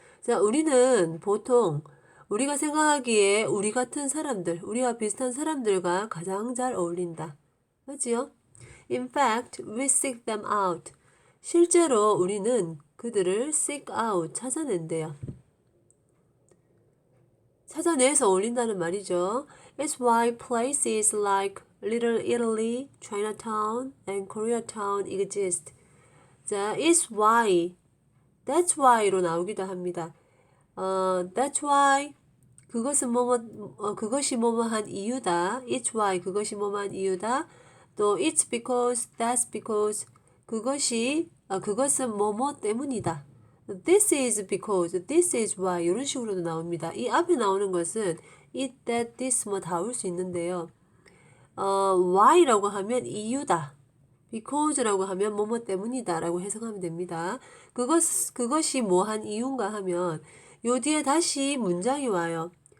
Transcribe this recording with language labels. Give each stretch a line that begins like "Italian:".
Korean: 자, 우리는 보통 우리가 생각하기에 우리 같은 사람들, 우리와 비슷한 사람들과 가장 잘 어울린다. 맞지요?
English: In fact, we seek them out.
Korean: 실제로 우리는 그들을
English: seek out,
Korean: 찾아낸대요. 찾아내서 어울린다는 말이죠.
English: It's why places like Little Italy, Chinatown, and Koreatown exist.
Korean: 자,
English: it's why, that's why
Korean: 로 나오기도 합니다.
English: That's why,
Korean: 그것은 그것이 뭐뭐한 이유다.
English: It's why,
Korean: 그것이 뭐뭐한 이유다. 또
English: it's because, that's because,
Korean: 그것은 뭐뭐 때문이다.
English: This is because, this is why
Korean: 이런 식으로도 나옵니다. 이 앞에 나오는 것은 it, that, this 뭐 다 올 수 있는데요. why라고 하면 이유다. because라고 하면 뭐뭐 때문이다 라고 해석하면 됩니다. 그것이 뭐한 이유인가 하면 요 뒤에 다시 문장이 와요.